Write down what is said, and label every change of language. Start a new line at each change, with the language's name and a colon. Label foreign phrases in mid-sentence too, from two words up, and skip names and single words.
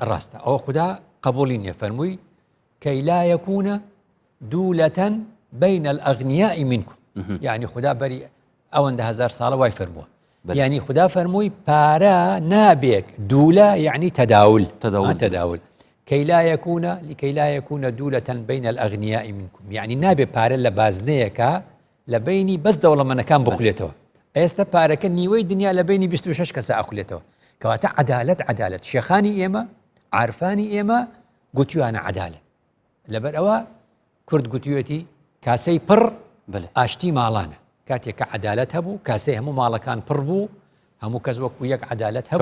Central Kurdish: ڕاستە ئەوە خوددا قبولی نییە فەرمووی کەی
Arabic: لا یەکونە دوولەتەن بین الأغنیاء منکم
Central Kurdish: یعنی خوددا بەری ئەوەندە هزار ساڵە وای فەرمووە یعنی خوددا فەرمووی پارە نابێک دوولە یعنی
Arabic: تەداول كي لا يكون دولة بين الأغنياء منكم
Central Kurdish: يعني نابي پارە لە بازنەیەکە لە بینی بەس دەوڵەمەندەکان بخولێتەوە ئێستا پارەکە نیوەی دنیا لە بینی 26 کەسە ئەخولێتەوە کەواتە عەدالەت شێخانی ئێمە عارفانی ئێمە گوتیوانە عەدالەت لەبەر ئەوە کورد گوتوێتی کاسەی پڕ ئاشتی ماڵانە کاتێک کە عەدالەت هەبوو کاسەی هەموو ماڵەکان پڕ بوو هەموو کەس وەکو یەک عەدالەت هەبوو